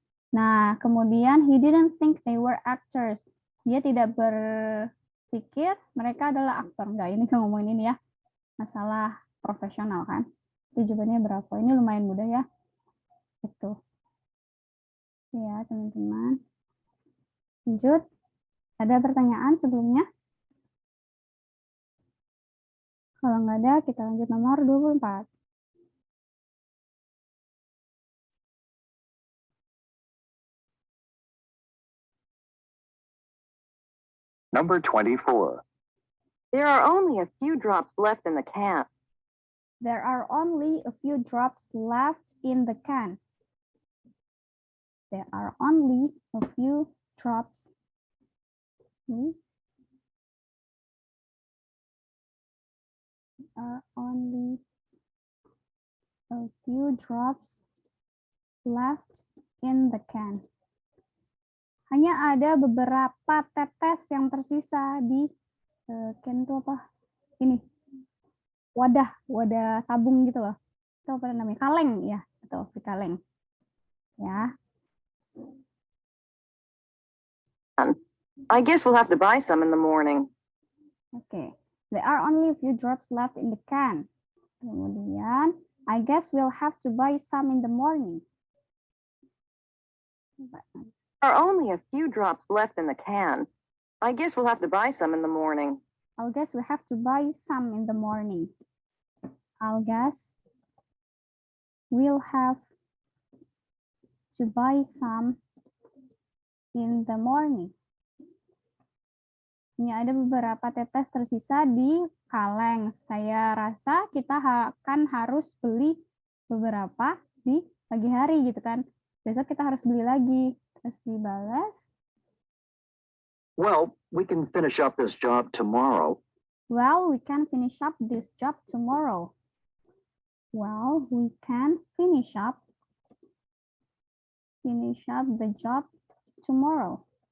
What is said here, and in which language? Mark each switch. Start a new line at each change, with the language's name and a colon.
Indonesian: Nah, kemudian
English: he didn't think they were actors.
Indonesian: Dia tidak berpikir mereka adalah aktor. Enggak, ini kan ngomongin ini ya. Masalah profesional kan. Jadi jawabannya berapa? Ini lumayan mudah ya. Gitu. Ya, teman-teman. Lanjut. Ada pertanyaan sebelumnya? Kalau nggak ada, kita lanjut nomor 24.
English: Number 24. There are only a few drops left in the can. There are only a few drops left in the can. There are only a few drops. Only a few drops left in the can.
Indonesian: Hanya ada beberapa tetes yang tersisa di can itu apa? Ini wadah tabung gitu loh. Itu apa namanya? Kaleng ya, betul, di kaleng. Ya.
English: I guess we'll have to buy some in the morning.
Indonesian: Oke.
English: There are only a few drops left in the can.
Indonesian: Kemudian,
English: I guess we'll have to buy some in the morning. There are only a few drops left in the can. I guess we'll have to buy some in the morning. I'll guess we have to buy some in the morning. I'll guess we'll have to buy some in the morning.
Indonesian: Ini ada beberapa tetes tersisa di kaleng. Saya rasa kita akan harus beli beberapa di pagi hari gitu kan. Besok kita harus beli lagi. Terus dibalas.
English: Well, we can finish up this job tomorrow. Well, we can finish up this job tomorrow. Well, we can finish up the job tomorrow.